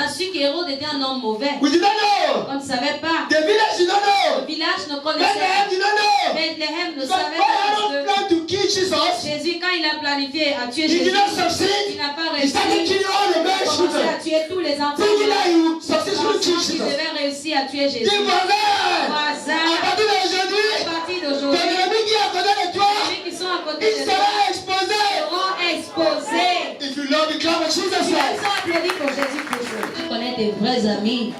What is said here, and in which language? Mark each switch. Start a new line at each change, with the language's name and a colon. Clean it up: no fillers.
French: a su qu'Hérode était un homme mauvais.
English: We did not know.
French: On ne savait pas.
English: The village did not
French: Le
English: know.
French: village ne connaissait
English: Bethlehem
French: pas.
English: did not know.
French: Bethléem ne
English: Because
French: savait
English: when
French: pas.
English: Herod planned to kill Jesus,
French: Jésus, quand il a planifié à tuer
English: he
French: Jésus,
English: did not succeed.
French: il n'a pas
English: He
French: réussi.
English: started killing all the
French: Il a
English: male
French: commencé
English: children.
French: à tuer tous les enfants.
English: Thinking that he would successfully kill
French: Pensant qu'il
English: Jesus.
French: devait réussir à tuer Jésus. Dis voisin, Voisin, à partir à d'aujourd'hui, partir ton d'aujourd'hui, ennemi qui est à côté de toi, ceux qui sont à côté il de toi sera exposé. seront exposés.
English: If you love me, clap for Jesus
French: Si
English: Christ.
French: elles sont applaudis pour Jésus toujours. Tu connais tes vrais amis.